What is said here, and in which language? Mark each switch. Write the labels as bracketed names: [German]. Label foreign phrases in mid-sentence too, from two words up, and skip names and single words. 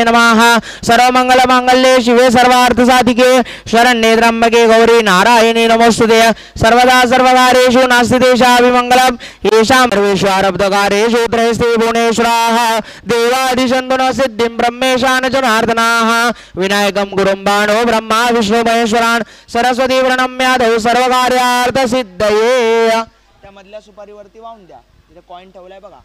[Sanskrit] नमः सर्व मंगल मांगल्ये शिवे सर्वार्थ साधिके शरण्ये त्र्यंबके गौरी नारायणी नमोस्तुते सर्वदा सर्वकारेषु नास्ति देशाभिमङ्गलम् येषां सर्वेषु आरब्धकारेषु त्रयस्ते भुवनेश्वराः देवादिशन्तु न सिद्धिं ब्रह्मेशान जनार्दनाः विनायकं गुरुं बाणो ब्रह्मा विष्णु महेश्वरान् सरस्वती प्रणम्यादौ सर्वकार्यार्थ सिद्ध [Marathi] त्या मधल्या सुपारीवरती वाहून द्या तिथे कॉइन ठेवलाय बघा